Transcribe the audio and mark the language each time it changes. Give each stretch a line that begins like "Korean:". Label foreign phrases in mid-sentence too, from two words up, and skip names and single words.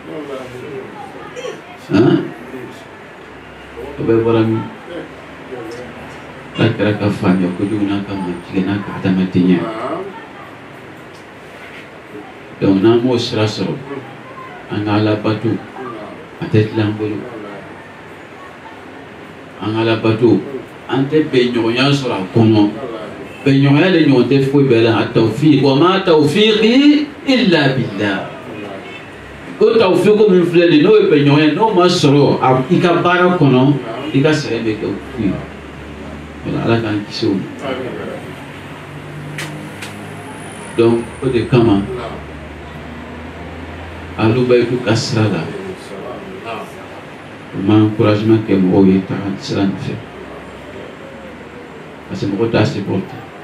Bambara: o bɛ bɔra min ala kira ka faamuya kojugu n'a ka majigin n'a ka adamadenya donc n'an m'o sira sɔrɔ an ka ala bato a tɛ tilen an bolo an ka ala bato an tɛ bɛnɲɔgɔnya sɔrɔ a kɔnɔ bɛnɲɔgɔnya de ɲɔgɔn tɛ foyi bɛɛ la
Arabic: a tawfiq wa ma tawfiqi illa billah
Bambara: ko tawfiq min filɛ nin n'o ye bɛnɲɔgɔnya n'o ma sɔrɔ i ka baara kɔnɔ i ka sɛgɛn bɛ kɛ fu ye wala ala k'an kisi o ma donc o de kama alubayitu ka sira la o ma encouragement kɛ mɔgɔw ye taga sira nin fɛ
French: parce que
Bambara: mɔgɔ t'a supporter